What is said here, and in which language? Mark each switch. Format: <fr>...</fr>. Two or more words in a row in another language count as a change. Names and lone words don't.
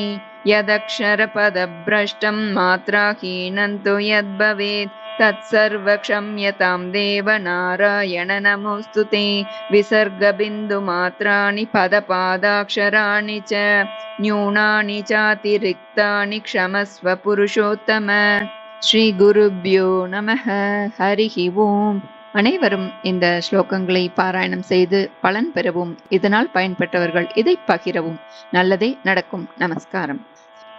<sa>यदक्षरपदभ्रष्टं मात्राहीनं तु यद्भवेत् तत्सर्वक्षम्यतां देव नारायण नमोऽस्तु ते. विसर्गबिन्दुमात्राणि पदपादाक्षराणि च न्यूनानि चातिरिक्तानि क्षमस्व पुरुषोत्तम. श्री गुरुभ्यो नमः. हरिः ओम्.</sa> <ta>அனைவரும் இந்த ஸ்லோகங்களை பாராயணம் செய்து பலன் பெறவும், இதனால் பயன்பெற்றவர்கள் இதை பகிரவும். நல்லதே நடக்கும். நமஸ்காரம்.</ta>